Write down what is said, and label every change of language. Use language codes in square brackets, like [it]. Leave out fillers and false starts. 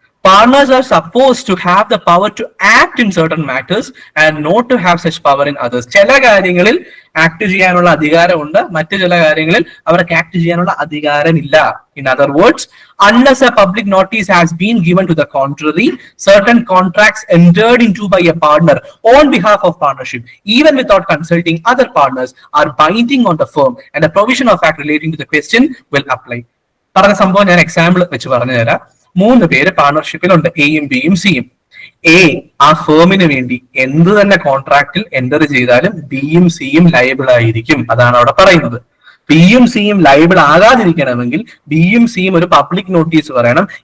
[en] Partners are supposed to have the power to act in certain matters and not to have such power in others. [ml] ചില കാര്യങ്ങളിൽ act ചെയ്യാനുള്ള അധികാരമുണ്ട്, മറ്റു ചില കാര്യങ്ങളിൽ അവർക്ക് ആക്ട് ചെയ്യാനുള്ള അധികാരമില്ല. [en] In other words, unless a public notice has been given to the contrary, certain contracts entered into by a partner on behalf of partnership, even without consulting other partners, are binding on the firm, and a provision of act relating to the question will apply. [ml] പറഞ്ഞ സംഭവം ഞാൻ example വെച്ച് പറഞ്ഞു തരാം. 3 പേര് പാർട്ണർഷിപ്പിലുണ്ട്, എയും ബിയും സിയും. എ ആ ഫേമിന് വേണ്ടി എന്ത് തന്നെ കോൺട്രാക്റ്റിൽ എൻ്റർ ചെയ്താലും ബിയും സിയും ലയബിൾ ആയിരിക്കും. അതാണ് അവിടെ പറയുന്നത്. ബിയും സിയും ലയബിൾ ആകാതിരിക്കണമെങ്കിൽ ബിയും സിയും ഒരു പബ്ലിക് നോട്ടീസ് പറയണം.